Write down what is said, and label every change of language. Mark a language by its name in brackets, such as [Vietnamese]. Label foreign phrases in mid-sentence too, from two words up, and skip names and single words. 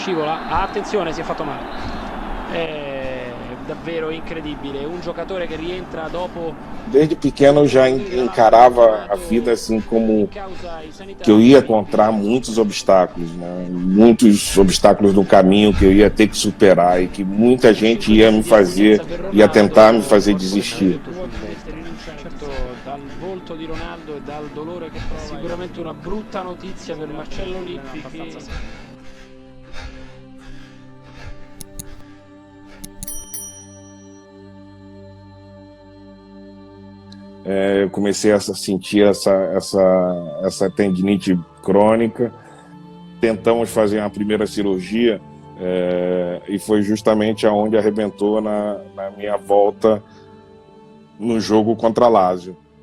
[Italian] scivola, attenzione, si è fatto male. È davvero incredibile, un giocatore che rientra dopo. [Portuguese] Desde pequeno eu já encarava a vida assim como que eu ia encontrar muitos obstáculos, né? Muitos obstáculos no caminho que eu ia ter que superar e que muita gente ia tentar me fazer desistir. Certo, [Italian] dal volto di Ronaldo e dal dolore che prova, sicuramente una brutta notizia per Marcello Lippi che... [Portuguese] Eu comecei a sentir essa tendinite crônica. Tentamos fazer uma primeira cirurgia e foi justamente aonde arrebentou na minha volta no jogo contra a Lazio.